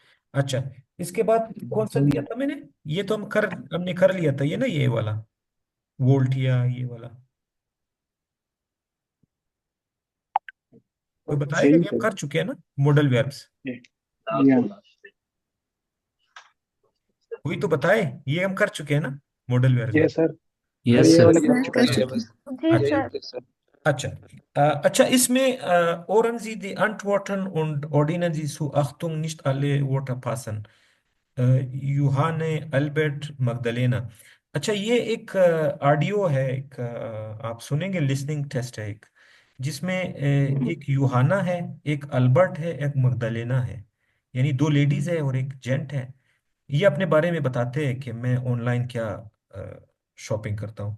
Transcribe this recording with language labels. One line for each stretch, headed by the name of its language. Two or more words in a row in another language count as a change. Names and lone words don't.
Hindi: अच्छा इसके बाद कौन सा दिया था मैंने? ये तो हमने कर लिया था, ये ना ये वाला वोल्ट या ये वाला, कोई बताएगा? ये हम कर चुके हैं ना
English: modal verbs,
Hindi: कोई तो बताए, ये हम कर चुके हैं ना
English: modal verbs. yes sir, यस
Hindi: ये सर। वाले कर चुके हैं। जी सर। अच्छा अच्छा इसमें
German: ohren Sie die Antworten und ordnen Sie zu, Achtung, nicht alle Wörter passen. Johanne, Albert, Magdalena.
Hindi: अच्छा, ये एक ऑडियो है, एक आप सुनेंगे,
English: listening test
Hindi: है एक, जिसमें एक यूहाना है, एक अल्बर्ट है, एक मगदलेना है, यानी दो लेडीज है और एक जेंट है। ये अपने बारे में बताते हैं कि मैं ऑनलाइन क्या शॉपिंग करता हूँ।